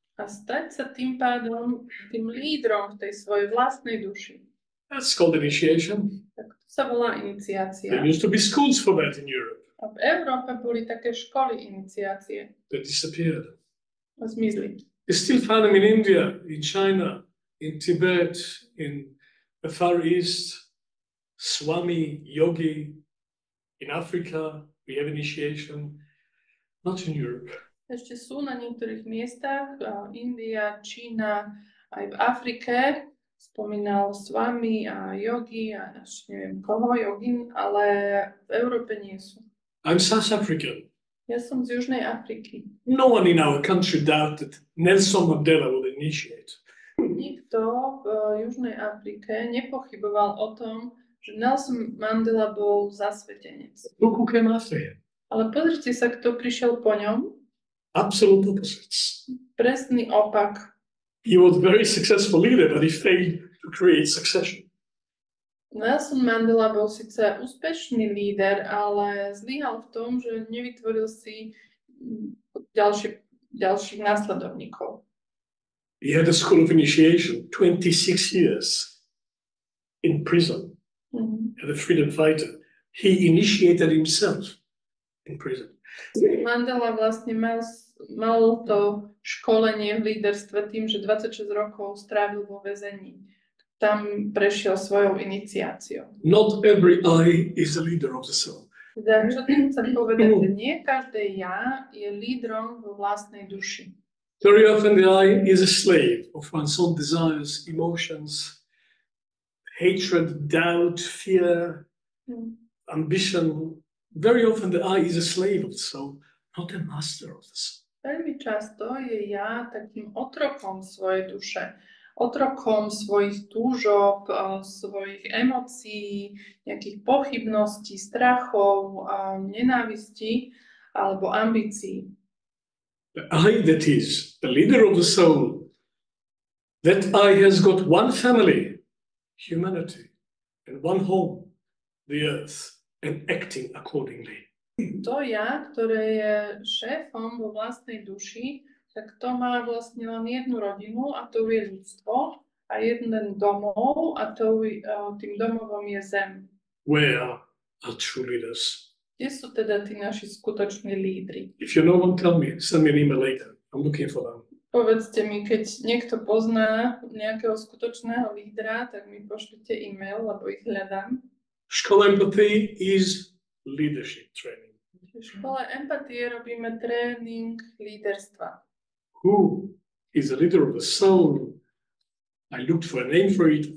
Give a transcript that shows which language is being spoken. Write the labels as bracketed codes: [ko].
[sk] a stať sa tým pádom tým lídrom v tej svojej vlastnej duši. [en] That's called initiation. [sk] Tak to sa volá iniciácia. [en] There used to be schools for that in Europe. [sk] A v Európe boli také školy iniciácie. [en] They disappeared. [sk] A zmizli. [en] You still find them in India, in China, in Tibet, in the Far East, Swami, Yogi. In Africa, we have initiation. Not in Europe. [sk] Ešte sú na niektorých miestach, India, Čína, aj v Afrike, spomínal Swami a Yogi a až neviem koho, Yogin, ale v Európe nie sú. [en] I'm South African. [sk] Ja som z Južnej Afriky. [en] No one in our country doubted Nelson Mandela would initiate. [sk] Nikto v Južnej Afrike nepochyboval o tom, že Nelson Mandela bol zasvetenec. [en] Look who came after him. [sk] Ale pozrite sa, kto prišiel po ňom. [en] Absolute opposites. [sk] Presný opak. [en] He was a very successful leader, but he failed to create succession. [sk] Nelson Mandela bol síce úspešný líder, ale zlyhal v tom, že nevytvoril si ďalších následovníkov. [en] He had a school of initiation, 26 years in prison, as a freedom fighter. He initiated himself in prison. [sk] Mandela vlastne mal to školenie v líderstve tým, že 26 rokov strávil vo väzení. Tam prešiel svojou iniciáciou. [en] Not every I is a leader of the soul. [sk] Teda, čo tým chcem povedať, že nie každé ja je lídrom vo vlastnej duši. [en] Very often the I is a slave of one's own desires, emotions, hatred, doubt, fear, ambition. Very often the I is a slave of the soul, not a master of the soul. [sk] Veľmi často je ja takým otrokom svojej duše, otrokom svojich túžob, svojich emócií, nejakých pochybností, strachov, nenávistí alebo ambícií. [en] The I that is the leader of the soul, that I has got one family, humanity, and one home, the earth, and acting accordingly. [sk] To ja, ktoré je šéfom vo vlastnej duši, tak to má vlastne len jednu rodinu a to je ľudstvo a jeden domov a tým domovom je zem. [en] Where are true leaders? [sk] Kde sú teda tí naši skutoční lídri? [en] If you know one, tell me. Send me an email later. I'm looking for them. [sk] Povedzte mi, keď niekto pozná nejakého skutočného lídra, tak mi pošlite e-mail, lebo ich hľadám. [en] Škola Empathy is leadership training. [sk] V škole empatie robíme tréning líderstva. [en] Who is the leader of the soul? I looked for a name for it.